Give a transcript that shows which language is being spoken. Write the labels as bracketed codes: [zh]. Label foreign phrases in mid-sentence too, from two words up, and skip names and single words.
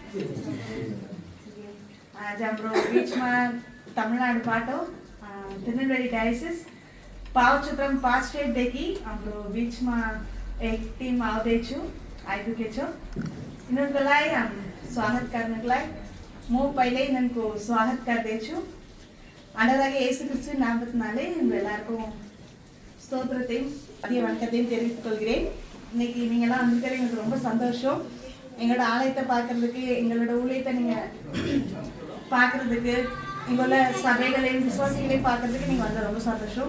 [ne] आज हाम्रो बिचमा तमिलनाडुबाट तिरुनेलवेली डायसिस पावचत्रम 5 स्टेटदेखि हाम्रो बिचमा एक टिम आइपुगेको छ। यिनीहरूलाई स्वागत गर्नको लागि म पहिल्यै यिनीहरूको स्वागत गर्दैछु. [ta] ஆண்டவராகிய இயேசு கிறிஸ்துவின் நாமத்தினாலே உங்கள் எல்லாருக்கும் ஸ்தோத்திரத்தையும் அதிக வணக்கத்தையும் தெரிவித்துக் கொள்கிறேன். இன்னைக்கு நீங்கள்லாம் வந்திருக்கிறது எனக்கு ரொம்ப சந்தோஷம். எங்களோட ஆலயத்தை பார்க்கறதுக்கு, எங்களோட ஊழியத்தை நீங்கள் பார்க்கறதுக்கு, இங்குள்ள சபைகளையும் விசுவாசிகளையும் பார்க்கறதுக்கு நீங்கள் வந்தால் ரொம்ப சந்தோஷம்.